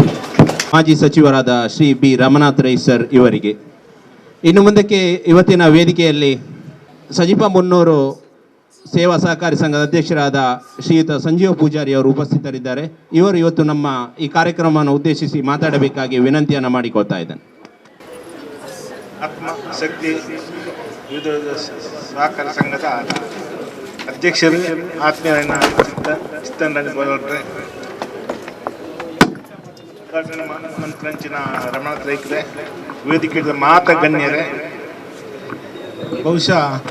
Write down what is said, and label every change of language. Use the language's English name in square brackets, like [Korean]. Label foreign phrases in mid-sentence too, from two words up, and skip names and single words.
[Kannada] ಮಾಜಿ ಸಚಿವರಾದ ಶ್ರೀ ಬಿ ರಮನಾಥ್ ರೈ ಸರ್ ಇವರಿಗೆ ಇನ್ನು ಮುಂದಕ್ಕೆ ಇವತ್ತಿನ ವೇದಿಕೆಯಲ್ಲಿ ಸಜಿಪ ಮುನ್ನೂರು ಸೇವಾ ಸಹಕಾರಿ ಸಂಘದ ಅಧ್ಯಕ್ಷರಾದ ಶ್ರೀಯುತ ಸಂಜೀವ ಪೂಜಾರಿ ಅವರು ಉಪಸ್ಥಿತರಿದ್ದಾರೆ. ಇವರು ಇವತ್ತು ನಮ್ಮ ಈ ಕಾರ್ಯಕ್ರಮವನ್ನು ಉದ್ದೇಶಿಸಿ ಮಾತಾಡಬೇಕಾಗಿ ವಿನಂತಿಯನ್ನು ಮಾಡಿಕೊಳ್ತಾ ಇದ್ದೇನೆ. ಆತ್ಮಶಕ್ತಿ ವಿವಿಧ ಸಹಕಾರ ಸಂಘದ ಅಧ್ಯಕ್ಷರು ಆತ್ಮೀಯರನ್ನ ಚಿತ್ತರಂಜನ್ ಬೋಳ್ರೆ, ಮಂತ್ರಂಚಿನ ರಮನಾಥ್ ರೈಕರೇ, ವೇದಿಕೆಯ ಮಾತ ಗಣ್ಯರೇ, ಬಹುಶಃ